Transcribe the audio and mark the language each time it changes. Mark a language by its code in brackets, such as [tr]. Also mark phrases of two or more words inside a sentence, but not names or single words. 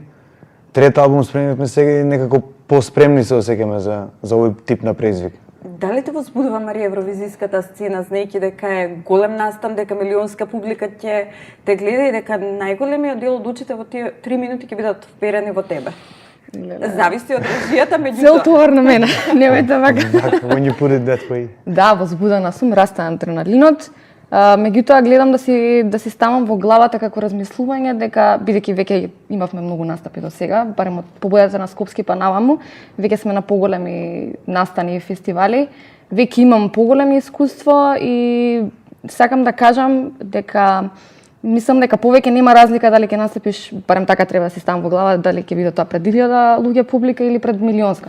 [mk] Трет албум спремивме сега и некако поспремни се осеќаме за овој тип на преизвик. Дали те возбудува, Марија, евровизиската сцена, знаејќи дека е голем настан, дека милионска публика ќе те гледа и дека најголемиот дел од очите во тие 3 минути ќе бидат вперени во тебе? Зависи од режијата, меѓутоа. Цел товар на мене, немојте вака. [en] When you put it that way. [mk] Да, возбудена сум, расте адреналинот. Меѓутоа гледам да си ставам во главата како размислување дека бидејќи веќе имавме многу настапи до сега, барем од победата на Скопски па наваму, веќе сме на поголеми настани и фестивали, веќе имам поголемо искуство и сакам да кажам дека мислам дека повеќе нема разлика дали ќе настапиш, барем така треба да си ставам во глава, дали ќе биде тоа пред 1000 луѓе публика или пред милионска.